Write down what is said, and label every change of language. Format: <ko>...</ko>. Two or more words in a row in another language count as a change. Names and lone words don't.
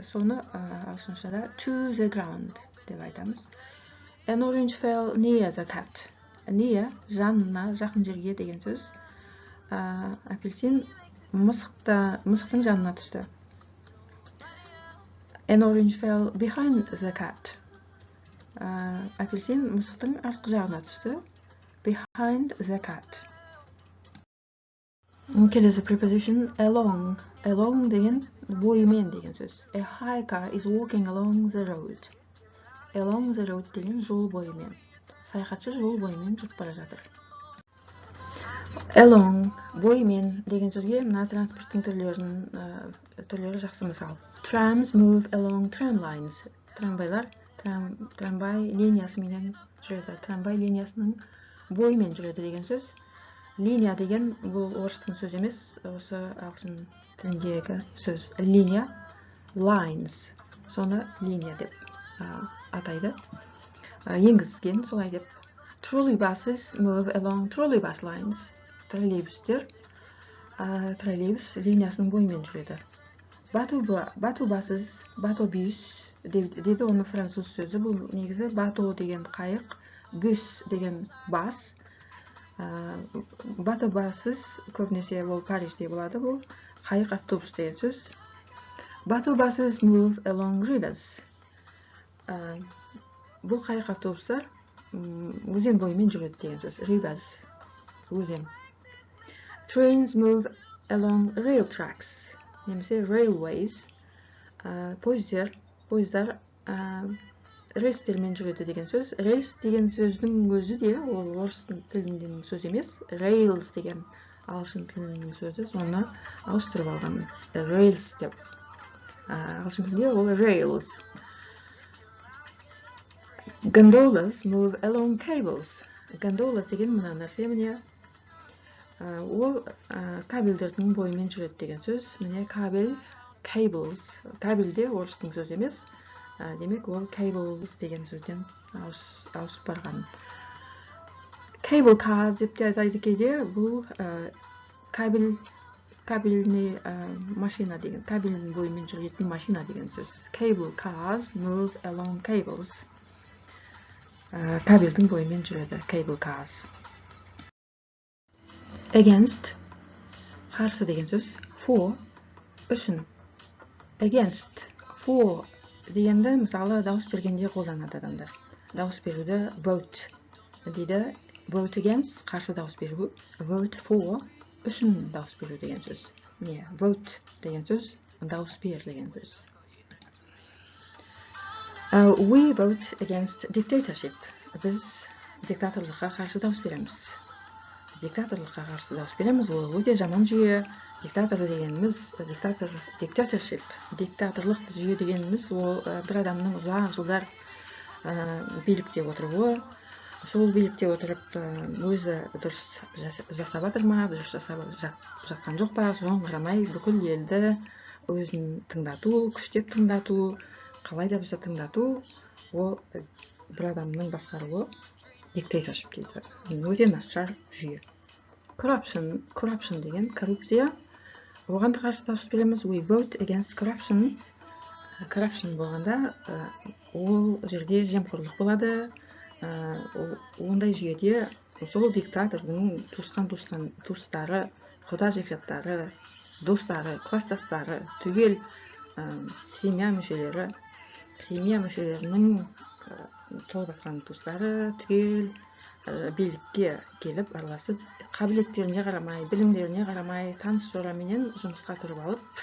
<kk>Соны ағылшыншада</kk> <en>to the ground</en> <kk>деп айтамыз.</kk> <en>An orange fell near the cat. Near,</en> <kk>жанына, жақын жерге деген сөз. Апельсин мысықтың жанына түсті.</kk> <en>An orange fell behind the cat.</en> <kk>Апельсин мысықтың артқы жағына түсті.</kk> <en>Behind the cat.</en> <kk>Келесі</kk> <en>preposition along.</en> <kk>Along деген бойымен деген сөз.</kk> <en>A hiker is walking along the road. Along the road</en> <kk>деген жол бойымен. Саяхатшы жол бойымен жүріп бара жатыр. Along, бойымен деген сөзге мына транспорттың түрлері жақсы мысал.</kk> <en>Trams move along tram lines.</en> <kk>Трамвайлар трамвай линиясымен жүреді. Трамвай линиясының бойымен жүреді деген сөз. Линия деген бұл орыстың сөз емес, осы ағылшын тіліндегі сөз. Линия, lines, соны линия деп атайды. Енгізген солай деп.</kk> <en>Trolleybuses move along trolleybus lines.</en> <kk>Троллейбустер троллейбус линиясының бойымен жүреді. Батобасыз, батобус деді, оны француз сөзі. Бұл негізі бато деген қайық, бус деген бас. Батобасыз көбінесе ол Парижде болады, бұл қайық автобус деген сөз.</kk> <en>Batobuses move along rivers.</en> <kk>Бұл қайық автобустар өзен бойымен жүреді деген сөз. Rivers, өзен.</kk> <en>Trains move along rail tracks,</en> <kk>немесе railways. Пойыздар рельстермен жүреді деген сөз. Рельс деген сөздің өзі де ол орыс тілінен сөз емес. Rails деген ағылшын тілінің сөзі, соны ауыстырып алған. Rails деп. Ағылшын тілінде ол rails.</kk> <en>Gondolas move along cables.</en> <kk>Gondolas деген мына нәрсе, міне ол кабельдердің бойымен жүреді деген сөз. Міне кабель, cables. Кабель де орыстың сөзі емес. Демек, ол cables деген сөзден ауысып барған.</kk> <en>Cable cars</en> <kk>деп те айтады кейде, бұл кабельный машина деген, кабельдің бойымен жүретін машина деген сөз.</kk> <en>Cable cars move along cables.</en> <kk>Кабельдің бойымен жүреді,</kk> <en>cable cars. Against,</en> <kk>қарсы деген сөз. For, үшін.</kk> <en>Against, for</en> <kk>дегенді мысалы дауыс бергенде қолданады адамдар. Дауыс беруді vote дейді.</kk> <en>Vote against,</en> <kk>қарсы дауыс беру.</kk> <en>Vote for,</en> <kk>үшін дауыс беру деген сөз. Не, vote деген сөз, дауыс бер деген сөз.</kk> <en>We vote against dictatorship.</en> <kk>Біз диктаторлыққа қарсы дауыс береміз. Диктаторлыққа қарсы дауыс береміз, ол өте жаман жүйе. Диктатор дегеніміз, dictatorship, диктаторлық жүйе дегеніміз, ол бір адамның ұзақ жылдар билікте отыруы, сол билікте отырып өзі дұрыс жасап жатыр ма, дұрыс жасап жатқан жоқ па, соған қарамай бүкіл елді өзін тыңдату, күштеп тыңдату, қалай да болса тыңдату, ол бір адамның басқаруы dictatorship дейді. Өте нашар жүйе. Corruption деген коррупция. Оған да қарсы дауыс береміз.</kk> <en>We vote against corruption.</en> <kk>Corruption болғанда ол жерде жемқорлық болады. Ондай жүйеде сол диктатордың туыстары, құда жекжаттары, достары, кластастары, түгел семья мүшелерінің толып жатқан туыстары түгел билікке келіп араласып, қабілеттеріне қарамай, білімдеріне қарамай, таныс жораменен жұмысқа тұрып алып,</kk>